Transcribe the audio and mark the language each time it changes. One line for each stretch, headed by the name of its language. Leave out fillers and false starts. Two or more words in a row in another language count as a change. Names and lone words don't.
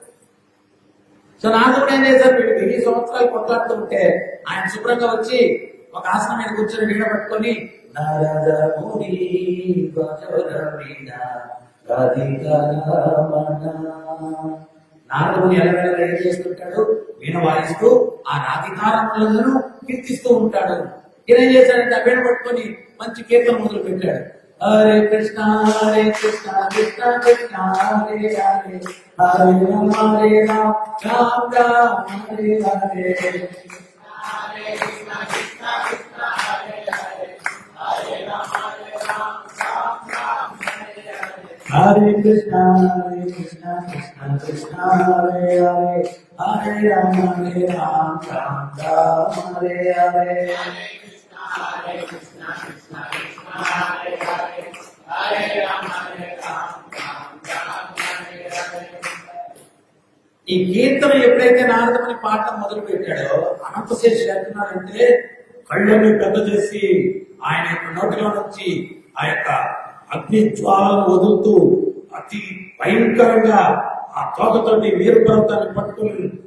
Telugu: సో నారదుడు ఏం చేశారు, వీళ్ళు 1000 సంవత్సరాలు కొట్లాడుతూ ఉంటే ఆయన శుభ్రంగా వచ్చి ఒక ఆసనం మీద కూర్చొని నీడ పట్టుకొని నారదుని ఎల్లవేళ ఏం చేస్తుంటాడు, వీణ వాయిస్తూ ఆ రాధికారములను కీర్తిస్తూ ఉంటాడు. ఈయన చేశాడంటే ఆ వీణ పట్టుకొని మంచి కీర్తన మొదలు పెట్టాడు.
Sanskrit: హరే కృష్ణ కృష్ణ కృష్ణ హరే హరే, హరే రామ రామ రామ హరే హరే. హరే కృష్ణ కృష్ణ కృష్ణ హరే హరే, హరే రామ రామ రామ హరే హరే.
Telugu: ఈ కీర్తన ఎప్పుడైతే నారదుని పాఠం మొదలు పెట్టాడో అనంతశేషుడు అంటున్నాడంటే కళ్ళని పెద్ద చేసి ఆయన యొక్క నోటిలో నుంచి ఆ యొక్క అగ్ని జ్వాలను వదులుతూ అతి భయంకరంగా ఆ తోకతోటి వీరు పర్వతాన్ని పట్టుకుని